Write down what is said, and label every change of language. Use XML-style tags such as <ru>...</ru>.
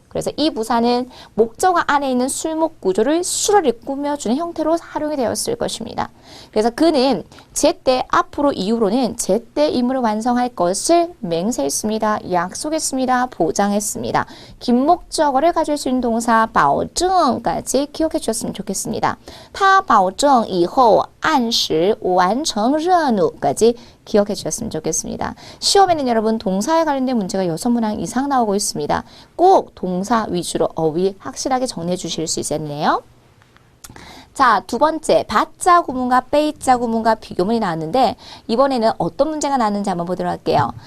<ko>그래서 이 부사는 목적어 안에 있는 술목 구조를 수라리 꾸며주는 형태로 활용이 되었을 것입니다. 그래서 그는 제때 앞으로 이후로는 제때 임무를 완성할 것을 맹세했습니다. 약속했습니다. 보장했습니다. 긴 목적어를 가질 수 있는 동사 保证까지 기억해 주셨으면 좋겠습니다.</ko> <zh>他保证以后按时完成任务</zh> <ko>까지 기억해 주셨으면 좋겠습니다. 시험에는 여러분 동사에 관련된 문제가 6문항 이상 나오고 있습니다. 꼭 동사 위주로 어휘 확실하게 정리해 주실 수 있겠네요. 자, 두 번째 바자 구문과 빼자 구문과 비교문이 나왔는데 이번에는 어떤 문제가 나왔는지 한번 보도록 할게요.</ko>